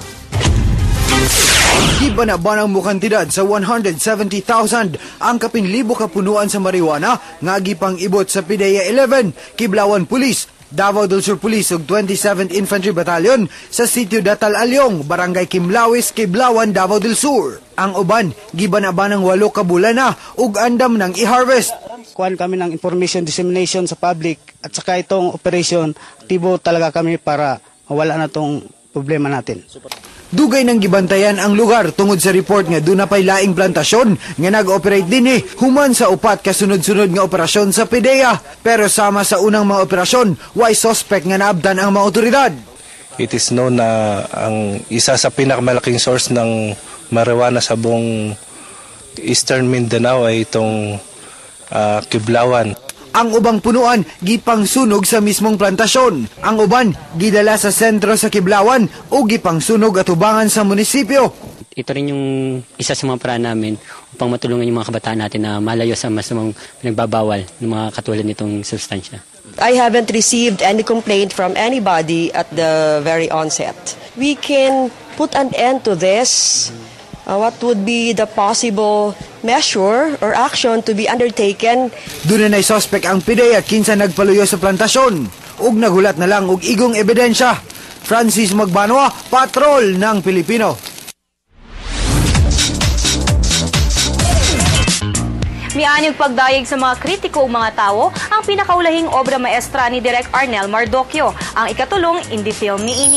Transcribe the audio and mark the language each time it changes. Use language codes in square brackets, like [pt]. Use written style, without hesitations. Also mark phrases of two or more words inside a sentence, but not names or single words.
[ceb] Gibanabanang mukantidad sa 170,000 ang kapinlibo kapunuan sa marijuana nga gipang ibot sa PIDEA 11, Kiblawan Police, Davao del Sur Police ug 27th Infantry Battalion sa Sitio Datal Alyong, Barangay Kimlawis, Kiblawan, Davao del Sur. Ang uban, gibanabanang 8 ka bulan na ug andam nang i-harvest. [tl] Kuhan kami ng [en] information dissemination [tl] sa public at saka itong operation, aktibo talaga kami para mawala na itong problema natin. [ceb] Dugay nang gibantayan ang lugar tungod sa report nga doon na pay laing plantasyon nga nag-operate din human sa upat kasunod-sunod nga operasyon sa PIDEA. Pero sama sa unang mga operasyon, why suspect nga naabdan ang mga otoridad. [en] It is known [tl] na ang isa sa pinakamalaking source ng marijuana sa buong Eastern Mindanao ay itong Kiblawan. [ceb] Ang ubang punuan gipang sunog sa mismong plantasyon. Ang uban gidala sa sentro sa Kiblawan o gipang sunog at ubangan sa munisipyo. [tl] Ito rin yung isa sa mga paraan namin upang matulungan yung mga kabataan natin na malayo sa masamang pinagbabawal ng mga katulad nitong substansya. [en] I haven't received any complaint from anybody at the very onset. We can put an end to this. What would be the possible measure or action to be undertaken? [ceb] Doon na suspect ang PIDEA kinsa nagpaluyo sa plantasyon. Ug nagulat na lang og igong ebidensya. Francis Magbanwa, Patrol ng Pilipino. Mianyog pagdayeg sa mga kritiko o mga tao ang pinakaulahing obra maestra ni Direk Arnel Mardocchio, ang ikatulong indie film niini.